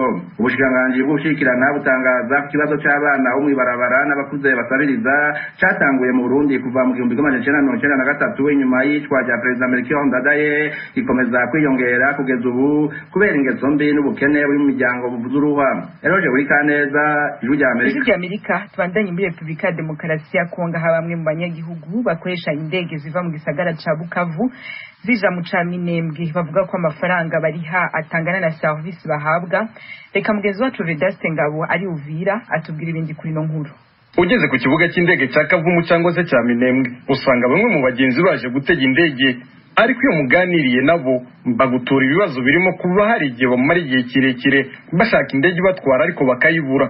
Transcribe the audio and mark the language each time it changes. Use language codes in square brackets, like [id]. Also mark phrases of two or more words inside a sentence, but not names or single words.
[rn] Ubushikiranganji bw'ubushikirana butangaza ko ikibazo c'abana bo mw'ibarabara n'abakuze basabiriza catanguye mu Burundi kuva mu 1993 inyuma y'icwa rya Perezida Melchior Ndadaye, gikomeza kwiyongera kugeza ubu kubera ingeso mbi n'ubukene buri mu miryango buvuza uruhwa. Eroje buri kaneza Ijwi rya Amerika. Tubandanye muri Republika ya Demokarasi ya Kongo, ha bamwe mu banyagihugu bakoresha indege ziva mu gisagara ca Bukavu zija mu Caminembwe bavuga ko amafaranga bariha atangana na service bahabwa. Reka mugenzi wacu Vedaste Ngabo ari Uvira atubwira ibindi kuri no nkuru. [rw] Ugeze ku kibuga cy'indege cya Kavumu cyangwa se cya Minembwe, usanga bamwe mu bagenzi baje gutega indege, ariko iyo muganiriye nabo bagutura ibibazo birimo kuba hari igihe bamara igihe kirekire bashaka indege batwara ariko bakayibura.